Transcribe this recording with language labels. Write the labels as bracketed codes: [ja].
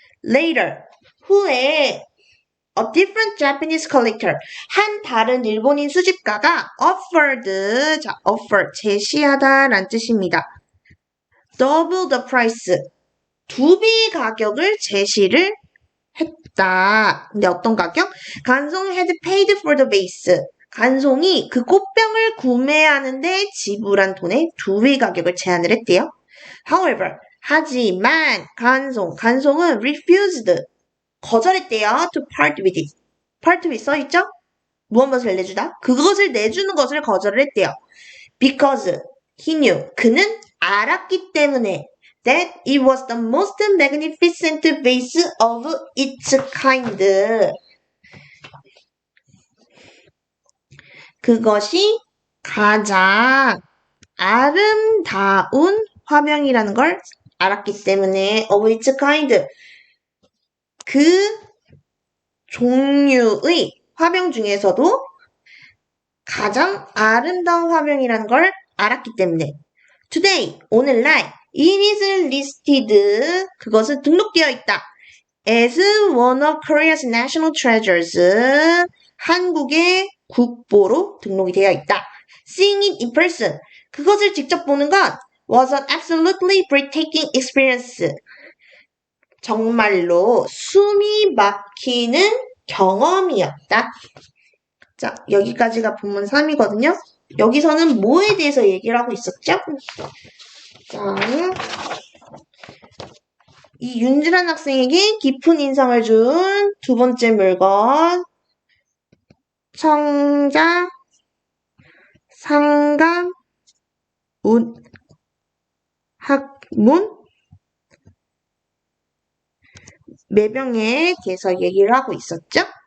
[ko] Later, 후에 [en] a different Japanese collector, [ko] 한 다른 일본인 수집가가 offered, 자, offer, 제시하다 라는 뜻입니다. [en] double the price, [ko] 2배 가격을 제시를 했다. 근데 어떤 가격? [en] 간송 had paid for the vase. [ko] 간송이 그 꽃병을 구매하는데 지불한 돈의 2배 가격을 제한을 했대요. However, 하지만 간송은 refused, 거절했대요. [en] to part with it. [ko] part with 써있죠? 무엇을 내주다? 그것을 내주는 것을 거절을 했대요. [en] Because he knew, [ko] 그는 알았기 때문에 [en] that it was the most magnificent vase of its kind. [ko] 그것이 가장 아름다운 화병이라는 걸 알았기 때문에 [en] of its kind. [ko] 그 종류의 화병 중에서도 가장 아름다운 화병이라는 걸 알았기 때문에 Today, 오늘날 [en] it is listed, [ko] 그것은 등록되어 있다. [en] as one of Korea's national treasures, [ko] 한국의 국보로 등록이 되어 있다. [en] Seeing it in person, [ko] 그것을 직접 보는 건 [en] was an absolutely breathtaking experience. [ko] 정말로 숨이 막히는 경험이었다. 자, 여기까지가 본문 3이거든요. 여기서는 뭐에 대해서 얘기를 하고 있었죠? 자, 이 윤지란 학생에게 깊은 인상을 준 두 번째 물건, 성자, 상감, 학문, 매병에 대해서 얘기를 하고 있었죠?